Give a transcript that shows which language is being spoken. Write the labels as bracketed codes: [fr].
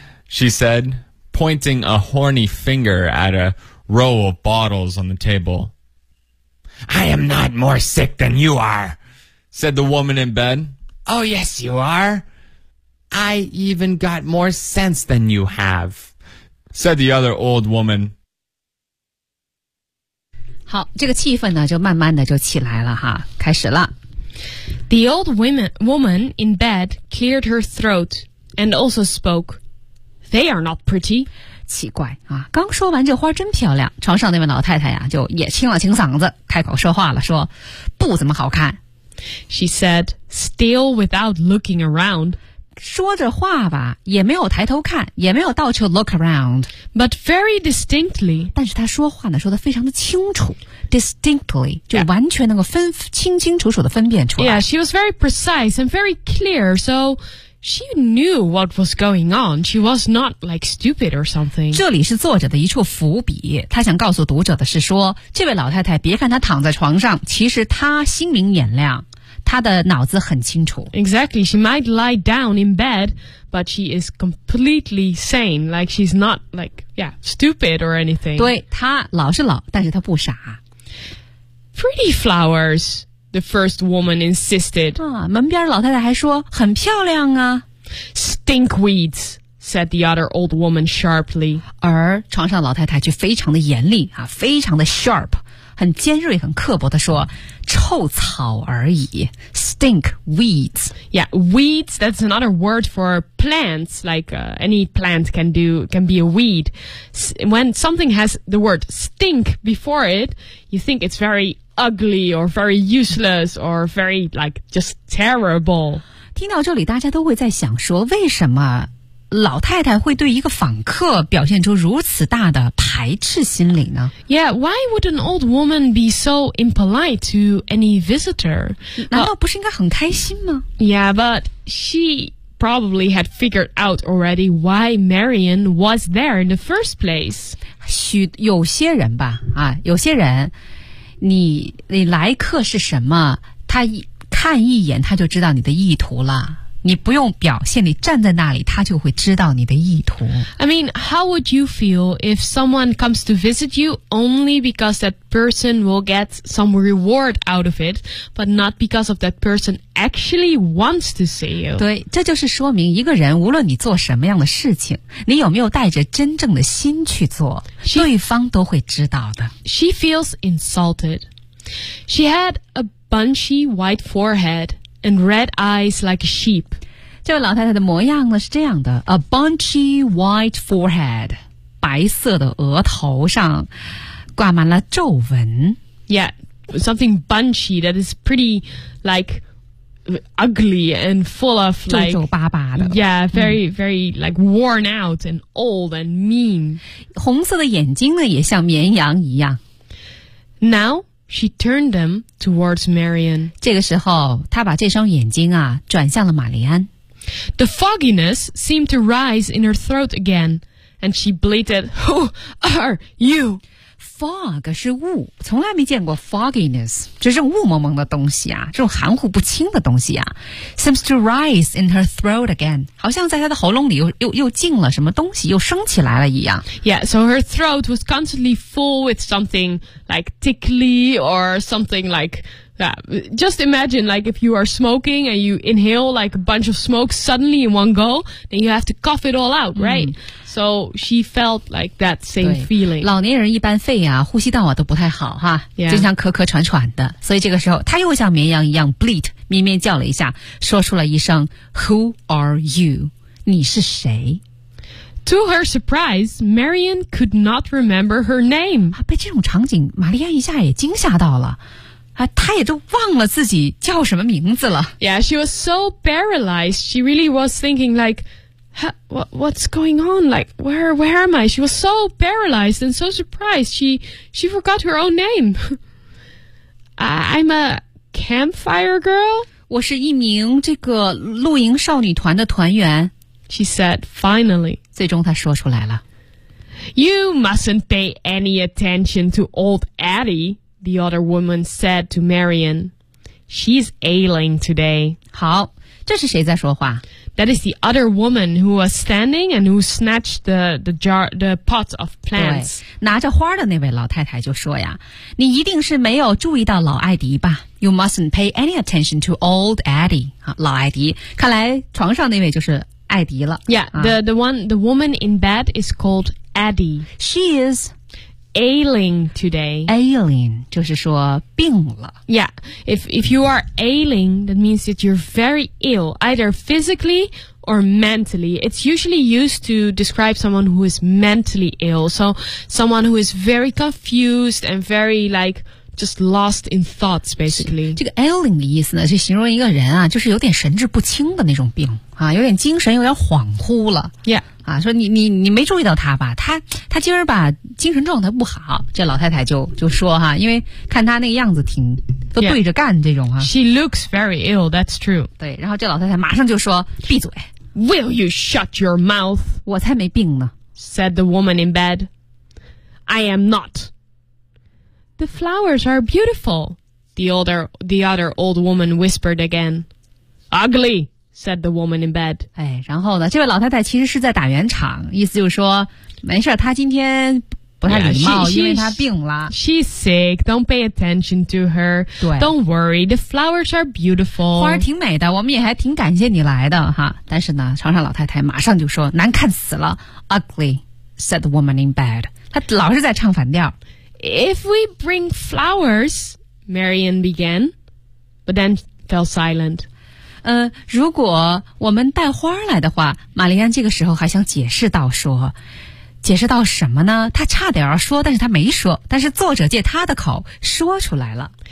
[en] She said, pointing a horny finger at a row of bottles on the table. I am not more sick than you are, said the woman in bed. Oh, yes, you are. I even got more sense than you have, said the other old woman. [zh] 好，这个气氛呢，就慢慢的就起来了哈，开始了。 [en] The old woman in bed cleared her throat and also spoke. They are not pretty. [zh] 奇怪啊，刚说完这花真漂亮，床上那位老太太呀、啊、就也清了清嗓子，开口说话了，说不怎么好看。 [en] She said, still without looking around. [zh] 说着话吧，也没有抬头看，也没有到处 [en] look around. But very distinctly. [zh] 但是她说话呢，说得非常的清楚。Distinctly, 就完全能够分、yeah. 清清楚楚地分辨出来。 [en] Yeah, she was very precise and very clear, so she knew what was going on. She was not like stupid or something. [zh] 这里是作者的一处伏笔，他想告诉读者的是说，这位老太太别看她躺在床上，其实她心明眼亮。她的脑子很清楚。 [en] Exactly. She might lie down in bed, but she is completely sane. Like, she's not, like, yeah, stupid or anything. [zh] 对，她老是老，但是她不傻。 [en] Pretty flowers, the first woman insisted. [zh] 啊，门边老太太还说，很漂亮啊。 [en] Stinkweeds. Said the other old woman sharply. [zh] 而床上老太太却非常的严厉啊，非常的 sharp， 很尖锐、很刻薄的说：“臭草而已 ， [en] stink weeds. Yeah, weeds. That's another word for plants. Like、any plant can be a weed. When something has the word stink before it, you think it's very ugly or very useless or very like just terrible. [zh] 听到这里，大家都会在想说，为什么？老太太会对一个访客表现出如此大的排斥心理呢？ [en] Yeah, why would an old woman be so impolite to any visitor? [zh] 难道不是应该很开心吗？ [en] Yeah, but she probably had figured out already why Marion was there in the first place. [zh] 有些人吧，啊，有些人，你来客是什么，他看一眼他就知道你的意图了。你不用表现，你站在那里，他就会知道你的意图。 [en] I mean, how would you feel if someone comes to visit you only because that person will get some reward out of it, but not because of that person actually wants to see you? [zh] 对，这就是说明一个人无论你做什么样的事情，你有没有带着真正的心去做，对方都会知道的。 [en] She feels insulted. She had a bunchy white forehead. And red eyes like a sheep. [zh] 这位老太太的模样呢是这样的 ， [en] a bunchy white forehead， [zh] 白色的额头上挂满了皱纹。 [en] Yeah, something bunchy that is pretty like ugly and full of like [zh] 皱皱巴巴的。 [en] Yeah, very very like worn out and old and mean. [zh] 红色的眼睛呢也像绵羊一样。 [en] Now. She turned them towards Marion. [zh] 这个时候，她把这双眼睛啊转向了玛丽安。 [en] The fogginess seemed to rise in her throat again, and she bleated, "Who are you?" [zh] Fog 是雾，从来没见过 fogginess， 就这种雾蒙蒙的东西啊，这种含糊不清的东西啊。 [en] Seems to rise in her throat again， [zh] 好像在她的喉咙里又进了什么东西，又升起来了一样。 [en] Yeah, so her throat was constantly full with something like tickly or something like. Yeah, just imagine, like, if you are smoking and you inhale, like, a bunch of smoke suddenly in one go, then you have to cough it all out, right?、嗯、so she felt like that same feeling. [zh] 老年人一般肺啊，呼吸道啊都不太好哈，经常咳咳喘喘的。所以这个时候，他又像绵羊一样 bleat, 咩咩叫了一下，说出了一声 [en] Who are you? [zh] 你是谁？ [en] To her surprise, Marion could not remember her name. [zh] 被这种场景，玛丽安一下也惊吓到了。啊，她也都忘了自己叫什么名字了。 [en] Yeah, she was so paralyzed. She really was thinking like, what's going on? Like, where am I? She was so paralyzed and so surprised. She forgot her own name. I'm a campfire girl. [zh] 我是一名这个露营少女团的团员。 [en] She said finally. [zh] 最终她说出来了。 [en] You mustn't pay any attention to old Addie. The other woman said to Marion, "She's ailing today." [zh] 好，这是谁在说话？ [en] That is the other woman who was standing and who snatched the jar, the pot of plants. [zh] 对，拿着花的那位老太太就说呀，你一定是没有注意到老艾迪吧？ [en] You mustn't pay any attention to old Addie. [zh] 老艾迪，看来床上那位就是艾迪了。 [en] Yeah,、the woman in bed is called Addie. She is. Ailing today. [zh] Ailing 就是说病了。 [en] Yeah, if you are ailing, that means that you're very ill, either physically or mentally. It's usually used to describe someone who is mentally ill. So someone who is very confused and very like just lost in thoughts, basically. [zh] 这个 ailing 的意思呢，是形容一个人啊，就是有点神志不清的那种病啊，有点精神有点恍惚了。 [en] Yeah. [zh] 啊，说你没注意到他吧？他今儿吧精神状态不好。这老太太就说哈，因为看他那个样子挺都对着干这种哈。 [en] Yeah. She looks very ill. That's true. [zh] 对，然后这老太太马上就说：“闭嘴 [en] ！”Will you shut your mouth? [zh] 我才没病呢。 [en] Said the woman in bed. I am not. The flowers are beautiful. the other old woman whispered again. Ugly, said the woman in bed. [zh] 哎，然后呢，这位老太太其实是在打圆场，意思就是说，没事，她今天不太礼貌， [en] yeah, she, [zh] 因为她病了。 [en] She's sick, don't pay attention to her. Don't worry, the flowers are beautiful. [zh] 花儿挺美的，我们也还挺感谢你来的哈。但是呢，床上老太太马上就说，难看死了。 [en] Ugly, said the woman in bed. [zh] 她老是在唱反调。 [en] If we bring flowers, Marian began, but then fell silent. [zh] 如果我们带花来的话，玛丽安这个时候还想解释到说，解释到什么呢？她差点要说，但是她没说，但是作者借她的口说出来了。